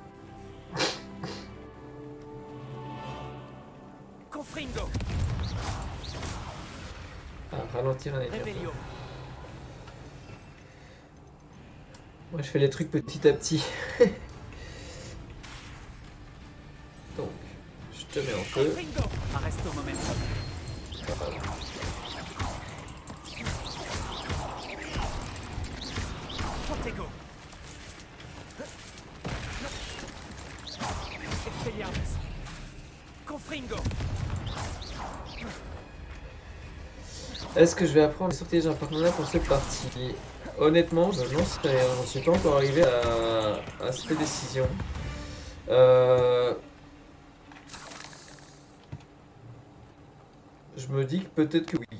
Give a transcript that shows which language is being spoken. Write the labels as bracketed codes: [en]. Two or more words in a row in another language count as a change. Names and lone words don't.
[fr] Confringo. Ah, ralentir un ennemi. Revelio. Moi, je fais les trucs petit à petit. Donc, je te mets en feu. Confringo. Arresto momentum. Voilà. Protego. Expelliarmus. Confringo. Est-ce que je vais apprendre les sortilèges impartenables pour cette partie? Honnêtement, je n'en sais rien. Je ne suis pas encore arrivé à cette décision. Je me dis que peut-être que oui.